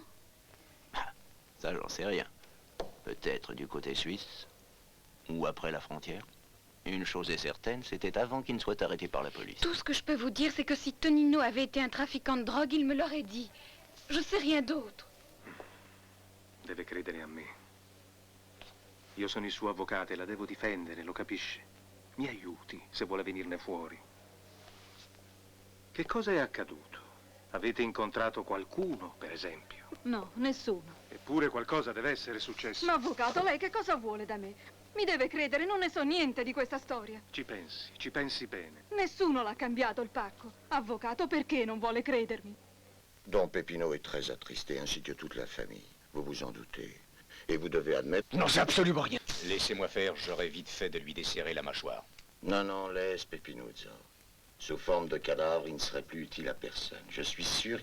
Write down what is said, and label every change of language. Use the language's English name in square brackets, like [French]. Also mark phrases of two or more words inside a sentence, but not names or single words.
[French] Ça, j'en sais rien. Peut-être du côté suisse, ou après la frontière. Une chose est certaine, c'était avant qu'il ne soit arrêté par la police. Tout ce que je peux vous dire, c'est que si Tonino avait été un trafiquant de drogue, il me l'aurait dit. Je sais rien d'autre. [Italian] Deve credere a me. Io sono il suo avvocato e la devo difendere, lo capisce? Mi aiuti se vuole venirne fuori. Che cosa è accaduto? Avete incontrato qualcuno, per esempio? No, nessuno. Eppure qualcosa deve essere successo. Ma avvocato, lei che cosa vuole da me? Mi deve credere, non ne so niente di questa storia. Ci pensi bene. Nessuno l'ha cambiato il pacco. Avvocato, perché non vuole credermi? [French] Don Pépinot est très attristé, ainsi que toute la famille. Vous vous en doutez. Et vous devez admettre... Non, c'est absolument rien. Laissez-moi faire, j'aurais vite fait de lui desserrer la mâchoire. Non, laisse Pépinuzzo. Sous forme de cadavre, il ne serait plus utile à personne.